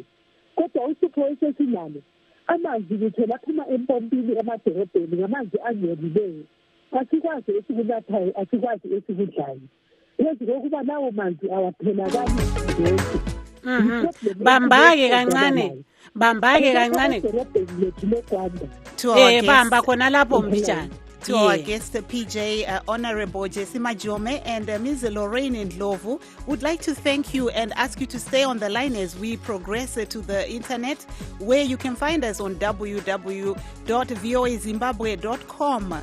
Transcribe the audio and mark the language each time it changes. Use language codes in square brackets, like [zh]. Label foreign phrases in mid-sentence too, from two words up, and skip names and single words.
[nd] Kodwa uhlupho esesinalo amanzi ngithola aphuma empompini emadorobheni ngamanzi angcolileyo. Asikwazi esikunathayo, asikwazi esikudlayo. Yazi kokuba lawo manzi awaphelakali nje. Bambake kancane. Bamba khona lapho mbijana. [en] To our guest, PJ, Honorable Jesse Majome and Ms. Lorraine Ndlovu, would like to thank you and ask you to stay on the line as we progress to the internet, where you can find us on www.voazimbabwe.com.